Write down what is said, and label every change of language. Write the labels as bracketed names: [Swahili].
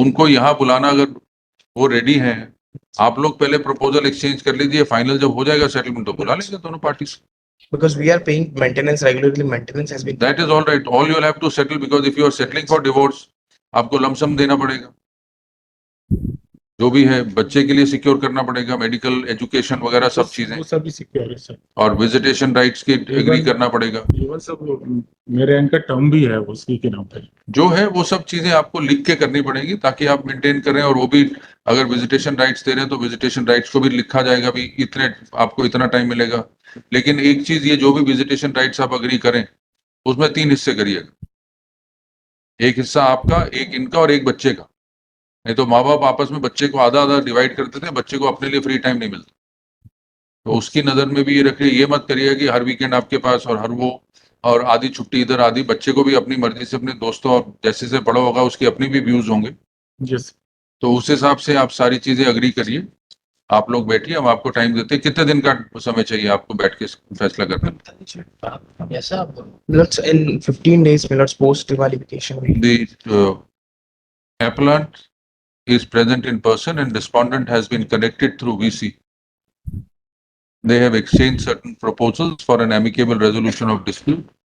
[Hindi] उनको यहाँ बुलाना, अगर वो रेडी हैं, आप लोग पहले प्रपोजल एक्सचेंज कर लीजिए, फाइनल जब हो जाएगा सेटलमेंट तो बुला लेंगे दोनों पार्टी से। [English] Because we are paying maintenance regularly, maintenance has been. That is all right, all you have to settle, because if you are settling for divorce [Hindi] आपको लमसम देना पड़ेगा, जो भी है बच्चे के लिए सिक्योर करना पड़ेगा, मेडिकल एजुकेशन वगैरह सब चीजें, वो सभी सिक्योर है सर। और विजिटेशन राइट्स की एग्री करना पड़ेगा, इवन सब मेरे इनका टर्म भी है उसी के नाम पे। जो है वो सब चीजें आपको लिख के करनी पड़ेगी ताकि आप मेंटेन करें। और वो भी अगर विजिटेशन राइट्स दे रहे हैं तो विजिटेशन राइट्स को भी लिखा जाएगा, भी इतने आपको इतना टाइम मिलेगा। लेकिन एक चीज, ये जो भी विजिटेशन राइट्स आप अग्री करें उसमें 3 हिस्से करिएगा, एक हिस्सा आपका, एक इनका और एक बच्चे का। नहीं तो माँ बाप आपस में बच्चे को आधा आधा डिवाइड करते थे, बच्चे को अपने लिए फ्री टाइम नहीं मिलता। तो उसकी नजर में भी ये रखिए, ये मत करिए कि हर वीकेंड आपके पास और हर वो, और आधी छुट्टी इधर, आधी बच्चे को भी अपनी मर्जी से अपने दोस्तों और जैसे से बड़ा होगा उसकी अपनी भी व्यूज होंगे, [English] yes [Hindi] तो उस हिसाब से आप सारी चीजें अग्री करिए। आप लोग बैठिए, हम आपको टाइम देते हैं। कितने दिन का समय चाहिए आपको बैठ के फैसला करने में? [English] Yes, sir. Let's in 15 days, let's post Diwali vacation. The appellant is present in person and respondent has been connected through VC. They have exchanged certain proposals for an amicable resolution of dispute.